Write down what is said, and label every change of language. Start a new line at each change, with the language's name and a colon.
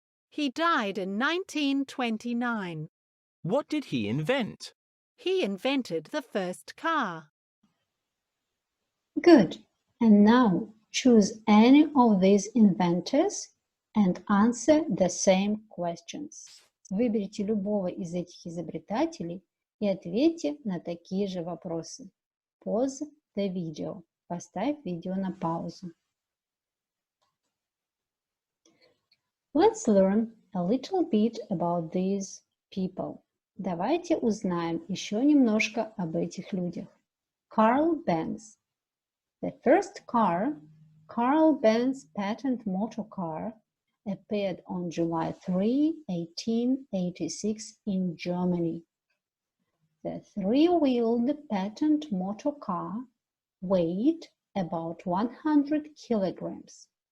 English: He died in 1929. What did he invent? He invented the first car. Good. And now choose any of these inventors and answer the same questions.
Russian: Выберите любого из этих изобретателей и ответьте на такие же вопросы.
English: Pause the video.
Russian: Поставь видео на паузу.
English: Let's learn a little bit about these people.
Russian: Давайте узнаем еще немножко об этих людях.
English: Carl Benz. The first car, Carl Benz patent motor car, appeared on July 3, 1886 in Germany. The three-wheeled patent motor car weighed about 100 kilograms.